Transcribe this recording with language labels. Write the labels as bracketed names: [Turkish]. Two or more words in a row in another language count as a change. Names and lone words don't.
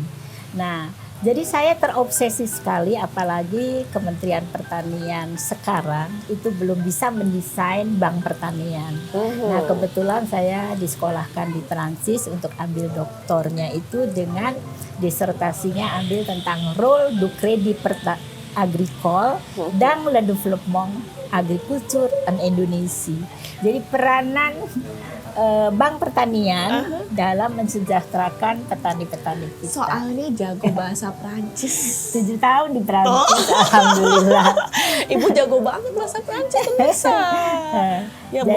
[Indonesian] Nah, jadi saya terobsesi sekali, apalagi Kementerian Pertanian sekarang itu belum bisa mendesain bank pertanian. Nah, kebetulan saya disekolahkan di Transis untuk ambil doktornya itu dengan disertasinya ambil tentang [French] rôle du crédit agricole dans le développement agriculture en Indonesia. [Indonesian] Jadi peranan bank pertanian dalam mensejahterakan petani-petani kita. Soalnya jago bahasa Prancis. 7 tahun di Prancis, alhamdulillah. Ibu jago banget bahasa Prancis, bisa. Ya, Bu,